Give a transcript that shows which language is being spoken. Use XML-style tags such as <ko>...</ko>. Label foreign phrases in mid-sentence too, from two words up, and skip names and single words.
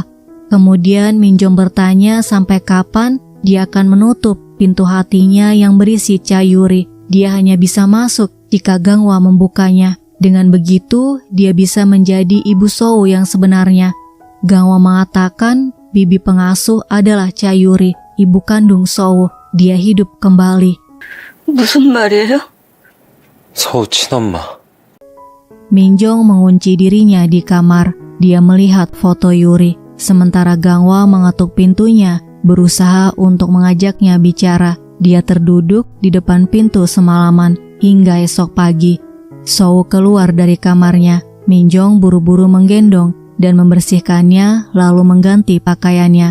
<id>Kemudian Minjong bertanya sampai kapan dia akan menutup pintu hatinya yang berisi Yuri. Dia hanya bisa masuk jika Gangwa membukanya. Dengan begitu, dia bisa menjadi ibu Sou yang sebenarnya. Gangwa mengatakan bibi pengasuh adalah Yuri, ibu kandung Sou. Dia hidup kembali.</id> <ko>무슨 말이에요? 서우 친엄마.</ko> <id>Minjong mengunci dirinya di kamar. Dia melihat foto Yuri. Sementara Gangwa mengetuk pintunya, berusaha untuk mengajaknya bicara. Dia terduduk di depan pintu semalaman hingga esok pagi. Sou keluar dari kamarnya. Minjong buru-buru menggendong dan membersihkannya lalu mengganti pakaiannya.</id>